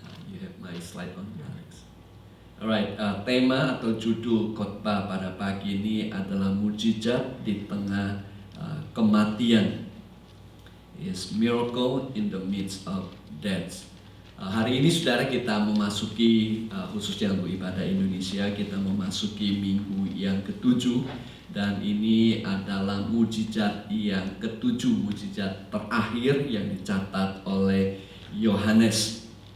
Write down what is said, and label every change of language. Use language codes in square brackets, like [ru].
[en] You have my slide on, Alex. [id] Alright, tema atau judul khotbah pada pagi ini adalah mujizat di tengah kematian. [en] Is miracle in the midst of death. [id] Hari ini saudara, kita memasuki khususnya untuk ibadah Indonesia, kita memasuki minggu yang ke-7, dan ini adalah mujizat yang ke-7, mujizat terakhir yang dicatat oleh Yohanes.